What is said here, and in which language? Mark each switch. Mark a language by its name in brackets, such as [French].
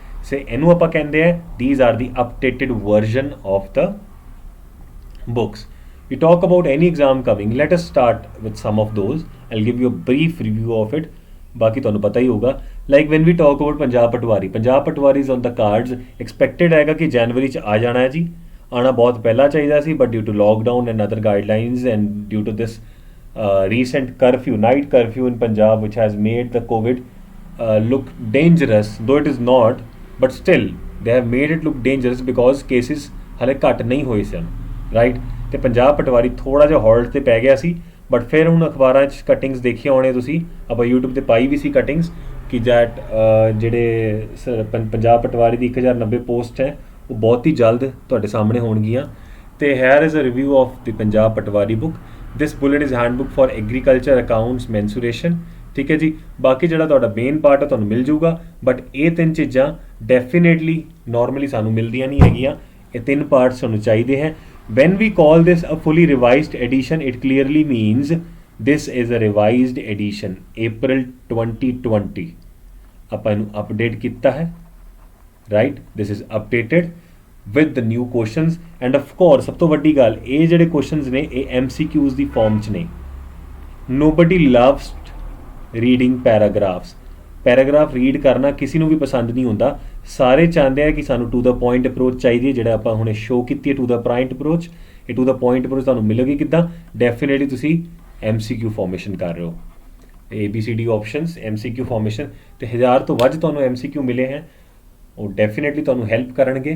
[English] ਸੇ [Punjabi] ਇਹਨੂੰ ਆਪਾਂ ਕਹਿੰਦੇ ਆ [English] These are the updated version of the books. We talk about any exam coming, let us start with some of those. I'll give you a brief review of it. [Punjabi] ਬਾਕੀ ਤੁਹਾਨੂੰ ਪਤਾ ਹੀ ਹੋਗਾ, [English] Like when we talk about Punjab Patwari, Punjab Patwari is on the cards. [Punjabi] Expected ਹੈਗਾ ਕਿ ਜਨਵਰੀ 'ਚ ਆ ਜਾਣਾ ਹੈ ਜੀ, ਆਉਣਾ ਬਹੁਤ ਪਹਿਲਾਂ ਚਾਹੀਦਾ ਸੀ, [English] but due to lockdown and other guidelines and due to this recent curfew, night curfew in Punjab, which has made the COVID look dangerous, though it is not, but still they have made it look dangerous because cases [Punjabi] ਹਾਲੇ ਘੱਟ ਨਹੀਂ ਹੋਏ ਸਨ, [English] Right. [Punjabi] ਅਤੇ ਪੰਜਾਬ ਪਟਵਾਰੀ ਥੋੜ੍ਹਾ ਜਿਹਾ ਹੌਲਟ 'ਤੇ ਪੈ ਗਿਆ ਸੀ, ਬਟ ਫਿਰ ਹੁਣ ਅਖਬਾਰਾਂ 'ਚ ਕਟਿੰਗਸ ਦੇਖੀਆਂ ਹੋਣੇ ਤੁਸੀਂ, ਆਪਾਂ YouTube 'ਤੇ ਪਾਈ ਵੀ ਸੀ ਕਟਿੰਗਸ ਕਿ ਜੈਟ ਜਿਹੜੇ ਪੰਜਾਬ ਪਟਵਾਰੀ ਦੀ 1090 ਪੋਸਟ ਹੈ ਉਹ ਬਹੁਤ ਹੀ ਜਲਦ ਤੁਹਾਡੇ ਸਾਹਮਣੇ ਹੋਣਗੀਆਂ। [English] ਅਤੇ here is a review of the Punjab Patwari book. This bullet is handbook for agriculture accounts mensuration, [Punjabi] ਠੀਕ ਹੈ ਜੀ। ਬਾਕੀ ਜਿਹੜਾ ਤੁਹਾਡਾ ਮੇਨ ਪਾਰਟ ਹੈ ਤੁਹਾਨੂੰ ਮਿਲ ਜੂਗਾ, ਬਟ ਇਹ 3 ਚੀਜ਼ਾਂ ਡੈਫੀਨੇਟਲੀ ਨੋਰਮਲੀ ਸਾਨੂੰ ਮਿਲਦੀਆਂ ਨਹੀਂ ਹੈਗੀਆਂ, ਇਹ 3 ਪਾਰਟਸ ਸਾਨੂੰ ਚਾਹੀਦੇ ਹੈ। [English] When we call this a fully revised edition, it clearly means this is a revised edition, April 2020. [Punjabi] ਆਪਾਂ ਇਹਨੂੰ update ਕੀਤਾ ਹੈ, right? [English] This is updated with the new questions and of course [Punjabi] ਸਭ ਤੋਂ ਵੱਡੀ ਗੱਲ, ਇਹ ਜਿਹੜੇ questions ਨੇ ਇਹ MCQs ਦੀ form 'ਚ ਨੇ। [English] Nobody loves reading paragraphs. [Punjabi] Paragraph read ਕਰਨਾ ਕਿਸੇ ਨੂੰ ਵੀ ਪਸੰਦ ਨਹੀਂ ਹੁੰਦਾ, ਸਾਰੇ ਚਾਹੁੰਦੇ ਆ ਕਿ ਸਾਨੂੰ ਟੂ ਦਾ ਪੁਆਇੰਟ ਅਪਰੋਚ ਚਾਹੀਦੀ ਹੈ, ਜਿਹੜਾ ਆਪਾਂ ਹੁਣੇ ਸ਼ੋਅ ਕੀਤੀ ਹੈ ਟੂ ਦਾ ਪੁਆਇੰਟ ਅਪਰੋਚ। ਇਹ ਟੂ ਦਾ ਪੁਆਇੰਟ ਅਪਰੋਚ ਤੁਹਾਨੂੰ ਮਿਲੇਗੀ ਕਿੱਦਾਂ? ਡੈਫੀਨੇਟਲੀ ਤੁਸੀਂ MCQ ਫਾਰਮੇਸ਼ਨ ਕਰ ਰਹੇ ਹੋ, ABCD ਆਪਸ਼ਨਸ MCQ ਫਾਰਮੇਸ਼ਨ, ਅਤੇ 1000 ਤੋਂ ਵੱਧ ਤੁਹਾਨੂੰ MCQ ਮਿਲੇ ਹੈ, ਉਹ ਡੈਫੀਨੇਟਲੀ ਤੁਹਾਨੂੰ ਹੈਲਪ ਕਰਨਗੇ।